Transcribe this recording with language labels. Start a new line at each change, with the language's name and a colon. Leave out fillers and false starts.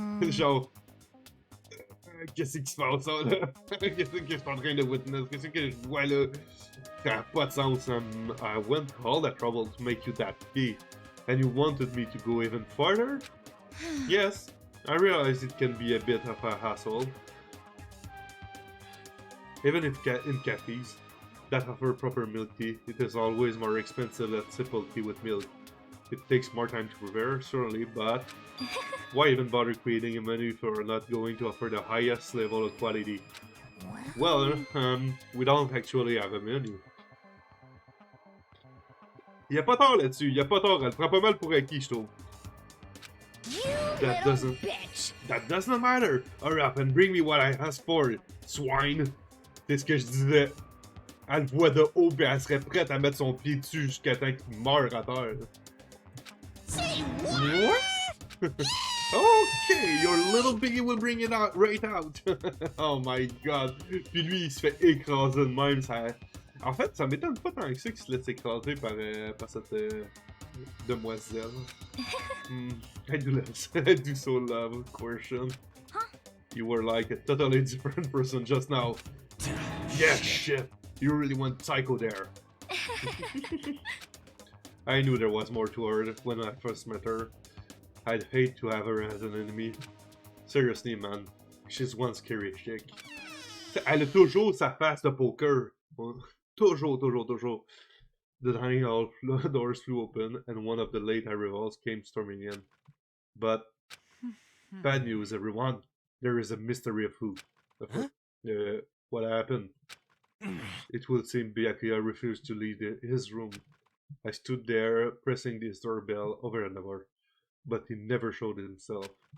French: Genre, qu'est-ce qui se passe là? Qu'est-ce que je suis en train de witness? Qu'est-ce que je vois là? Ça n'a pas de sens.
English: I went all that trouble to make you that tea, and you wanted me to go even further? Yes, I realize it can be a bit of a hassle. Even if in cafes that offer proper milk tea, it is always more expensive than simple tea with milk. It takes more time to prepare, certainly, but why even bother creating a menu if you're not going to offer the highest level of quality? Well, we don't actually have a menu.
French: Y'a pas tort là-dessus, y'a pas tort, elle prend pas mal pour acquis, je trouve.
English: That does not matter. Hurry up and bring me what I asked for, swine.
French: C'est ce que je disais. Elle le voit de haut pis elle serait prête à mettre son pied dessus jusqu'à temps qu'il meure à terre.
English: Say what? Okay, your little piggy will bring it out right out. Oh my god.
French: Puis lui, il se fait écraser de même. Ça... En fait, ça m'étonne pas tant que ça qu'il se laisse écraser par cette demoiselle.
English: I do so love coercion. Huh? You were like a totally different person just now. Yeah, shit. You really went psycho there. I knew there was more to her when I first met her. I'd hate to have her as an enemy. Seriously, man. She's one scary chick.
French: Elle a toujours sa face de poker. Toujours, toujours, toujours.
English: The dining hall doors flew open, and one of the late arrivals came storming in. But bad news, everyone. There is a mystery afoot. What happened? It would seem Byakuya refused to leave his room. I stood there, pressing this doorbell over and over, but he never showed himself.